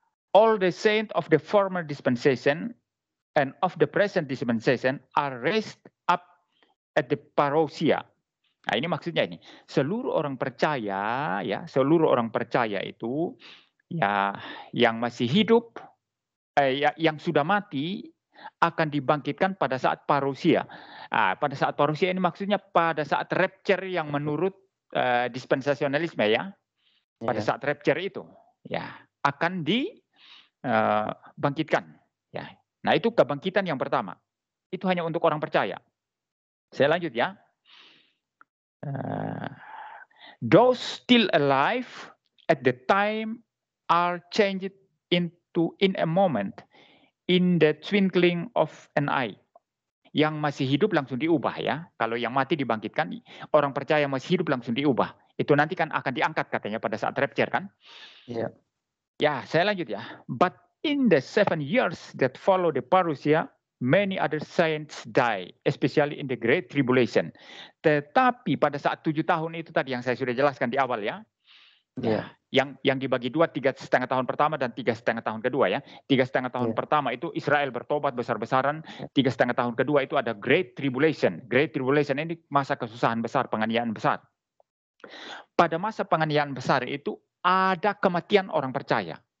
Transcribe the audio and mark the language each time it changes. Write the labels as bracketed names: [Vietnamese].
[English] All the saints of the former dispensation and of the present dispensation are raised up at the parousia. [Indonesian] Nah, ini maksudnya ini. Seluruh orang percaya ya, seluruh orang percaya itu ya yang masih hidup yang sudah mati akan dibangkitkan pada saat parousia. Pada saat parousia ini maksudnya pada saat rapture yang menurut dispensasionalisme ya. Pada saat rapture itu ya akan dibangkitkan ya. Nah, itu kebangkitan yang pertama. Itu hanya untuk orang percaya. Saya lanjut ya. [English] Those still alive at the time are changed into in a moment, in the twinkling of an eye. [Indonesian] Yang masih hidup langsung diubah ya. Kalau yang mati dibangkitkan, orang percaya masih hidup langsung diubah. Itu nanti kan akan diangkat katanya pada saat rapture kan. Iya. Ya, saya lanjut ya. [English] But in the 7 years that follow the parousia, many other saints die, especially in the Great Tribulation. [Indonesian] Tetapi pada saat 7 tahun itu tadi yang saya sudah jelaskan di awal ya. Ya, yang dibagi dua, 3,5 tahun pertama dan 3,5 tahun kedua ya. 3,5 tahun pertama itu Israel bertobat besar-besaran. 3,5 tahun kedua itu ada Great Tribulation. Great Tribulation ini masa kesusahan besar, penganiayaan besar. Pada masa penganiayaan besar itu ada kematian orang percaya.